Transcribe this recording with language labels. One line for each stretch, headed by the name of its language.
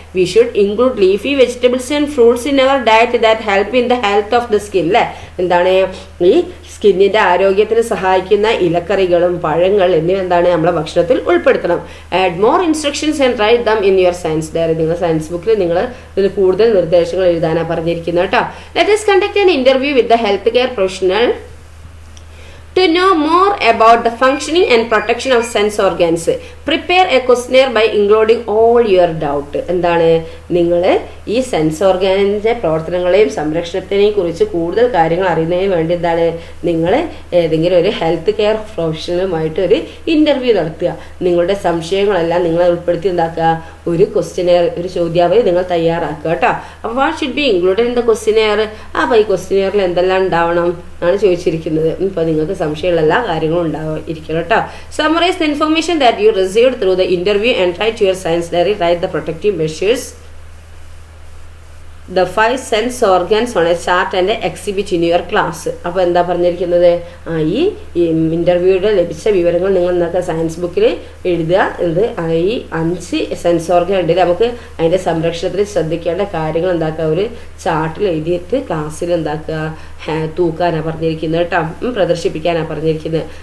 English: We should include leafy vegetables and fruits in our diet that help in the health of the skin അല്ലേ.
Malayalam: എന്താണ്, ഈ സ്കിന്നിന്റെ ആരോഗ്യത്തിന് സഹായിക്കുന്ന ഇലക്കറികളും പഴങ്ങൾ എന്നിവ എന്താണ്, നമ്മളെ ഭക്ഷണത്തിൽ ഉൾപ്പെടുത്തണം.
English: Add more instructions and write them in your science diary.
Malayalam: നിങ്ങൾ സയൻസ് ബുക്കിൽ നിങ്ങൾ ഇതിൽ കൂടുതൽ നിർദ്ദേശങ്ങൾ എഴുതാനാണ് പറഞ്ഞിരിക്കുന്നത് കേട്ടോ.
English: Let us conduct an interview with the healthcare professional to know more about the functioning and protection of sense organs. Prepare a questionnaire by including all your doubt.
Malayalam: എന്താണ്, നിങ്ങൾ ഈ സെൻസ് ഓർഗാനിൻ്റെ പ്രവർത്തനങ്ങളെയും സംരക്ഷണത്തിനെയും കുറിച്ച് കൂടുതൽ കാര്യങ്ങൾ അറിയുന്നതിന് വേണ്ടി എന്താണ്, നിങ്ങൾ ഏതെങ്കിലും ഒരു ഹെൽത്ത് കെയർ പ്രൊഫഷണലുമായിട്ട് ഒരു ഇൻ്റർവ്യൂ നടത്തുക. നിങ്ങളുടെ സംശയങ്ങളെല്ലാം നിങ്ങളെ ഉൾപ്പെടുത്തി ഉണ്ടാക്കുക, ഒരു ക്വസ്റ്റ്യനെയർ, ഒരു ചോദ്യാവലി നിങ്ങൾ തയ്യാറാക്കുക കേട്ടോ. അപ്പോൾ
English: What should be included in the questionnaire.
Malayalam: അപ്പോൾ ഈ ക്വസ്റ്റ്യനെയറിൽ എന്തെല്ലാം ഉണ്ടാവണം ആണ് ചോദിച്ചിരിക്കുന്നത്. ഇപ്പോൾ നിങ്ങൾക്ക് സംശയമുള്ള എല്ലാ കാര്യങ്ങളും ഉണ്ടായിരിക്കണം കേട്ടോ.
English: Summarise the information that you received through the interview and write your science diary. Write the protective measures, the 5 sense organs on a chart and exhibit in your class.
Malayalam: അപ്പോൾ എന്താ പറഞ്ഞിരിക്കുന്നത്, ഈ ഇൻ്റർവ്യൂയുടെ ലഭിച്ച വിവരങ്ങൾ നിങ്ങൾ എന്താക്കുക, സയൻസ് ബുക്കിൽ എഴുതുക. ഈ 5 സെൻസ് ഓർഗൻ ഉണ്ട്, നമുക്ക് അതിൻ്റെ സംരക്ഷണത്തിൽ ശ്രദ്ധിക്കേണ്ട കാര്യങ്ങൾ എന്താക്കുക, ഒരു ചാർട്ടിൽ എഴുതിയിട്ട് ക്ലാസ്സിൽ എന്താക്കുക, തൂക്കാനാണ് പറഞ്ഞിരിക്കുന്നത് കേട്ടോ, പ്രദർശിപ്പിക്കാനാണ് പറഞ്ഞിരിക്കുന്നത്.